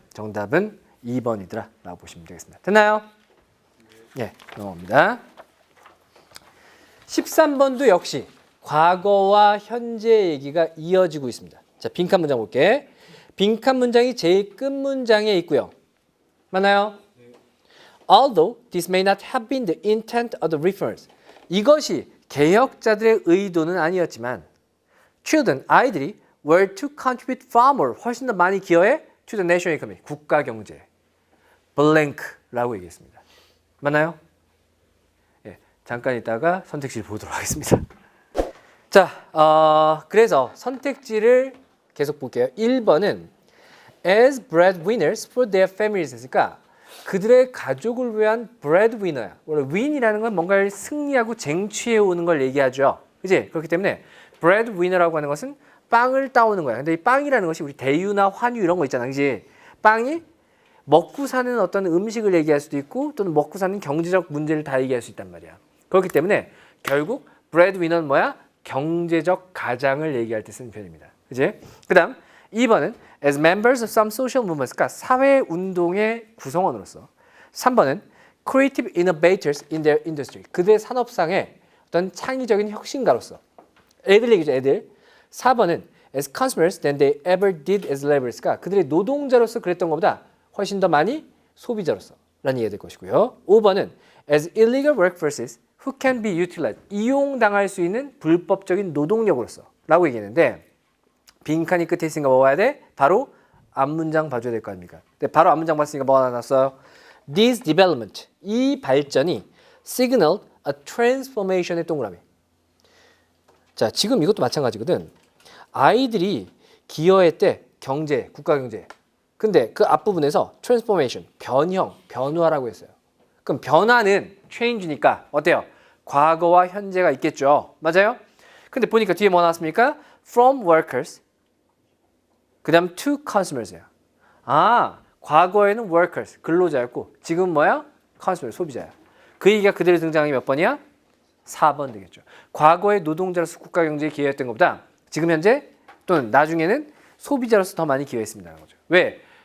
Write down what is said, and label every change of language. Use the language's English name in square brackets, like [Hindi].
[Korean] 정답은 2번이더라 라고 보시면 되겠습니다. 됐나요? 예, 넘어갑니다. 13번도 역시 과거와 현재 얘기가 이어지고 있습니다. 자, 빈칸 문장 볼게. 빈칸 문장이 제일 끝 문장에 있고요. 맞나요? [English] Although this may not have been the intent of the reformers. [Korean] 이것이 개혁자들의 의도는 아니었지만 [English] children, [Korean] 아이들이 [English] were to contribute far more, [Korean] 훨씬 더 많이 기여해 [English] to the national economy, [Korean] 국가 경제. blank라고 얘기했습니다. 맞나요? 예, 잠깐 있다가 선택지를 보도록 하겠습니다. 자, 그래서 선택지를 계속 볼게요. 1번은 [English] as breadwinners for their families [Korean] 했으니까 그들의 가족을 위한 breadwinner야. 원래 win이라는 건 뭔가를 승리하고 쟁취해 오는 걸 얘기하죠. 그치? 그렇기 때문에 breadwinner라고 하는 것은 빵을 따오는 거야. 근데 이 빵이라는 것이 우리 대유나 환유 이런 거 있잖아. 그치? 빵이 먹고 사는 어떤 음식을 얘기할 수도 있고 또는 먹고 사는 경제적 문제를 다 얘기할 수 있단 말이야. 그렇기 때문에 결국 breadwinner는 뭐야? 경제적 가장을 얘기할 때 쓰는 표현입니다. 그치? 그 다음 2번은 [English] as members of some social movements, [Korean] 그러니까 사회운동의 구성원으로서. 3번은 [English] creative innovators in their industry. [Korean] 그들의 산업상의 어떤 창의적인 혁신가로서. 애들 얘기죠, 애들. 4번은 [English] as consumers than they ever did as laborers [Korean] 가 그들의 노동자로서 그랬던 것보다 훨씬 더 많이 소비자로서 라는 이해가 될 것이고요. [English] 5번은 as illegal workforces who can be utilized. [Korean] 이용당할 수 있는 불법적인 노동력으로서 라고 얘기했는데 빈칸이 끝에 있으니까 뭐 봐야 돼? 바로 앞문장 봐줘야 될 거 아닙니까? 근데 바로 앞문장 봤으니까 뭐가 나왔어요? [English] This development, [Korean] 이 발전이 [English] signaled a transformation의 동그라미. [Korean] 자, 지금 이것도 마찬가지거든. 아이들이 기여했대 경제, 국가 경제. 근데 그 앞부분에서 transformation, 변형, 변화라고 했어요. 그럼 변화는 change니까 어때요? 과거와 현재가 있겠죠. 맞아요? 근데 보니까 뒤에 뭐 나왔습니까? [English] From workers, [Korean] 그 다음 [English] to consumers예요. [Korean] 아, 과거에는 workers, 근로자였고 지금 뭐야? consumer, 소비자야. 그 얘기가 그대로 등장한 게 몇 번이야? 4번 되겠죠. 과거의 노동자로서 국가 경제에 기여했던 것보다 지금 현재 또는 나중에는 소비자로서 더 많이 기여했습니다라는 거죠. 왜?